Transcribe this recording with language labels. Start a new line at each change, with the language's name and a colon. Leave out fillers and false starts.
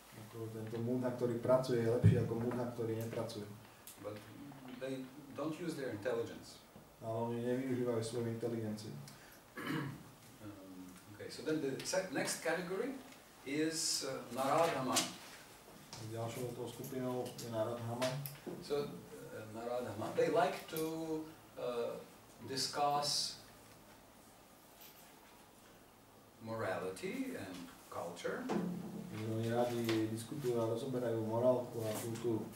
Slovak: Tento mudha, ktorý pracuje, je lepší ako mudha, ktorý nepracuje.
English: But they don't use their intelligence.
Slovak: Ale oni nevyužívajú svoju inteligenciu.
English: Okay, so then the next category is Naradhama.
Slovak: Ďalšou tou skupinou je Naradhama.
English: So Naradhama, they like to discuss morality and culture.
Slovak: Oni radi diskutujú a rozoberajú morálku a kultúru.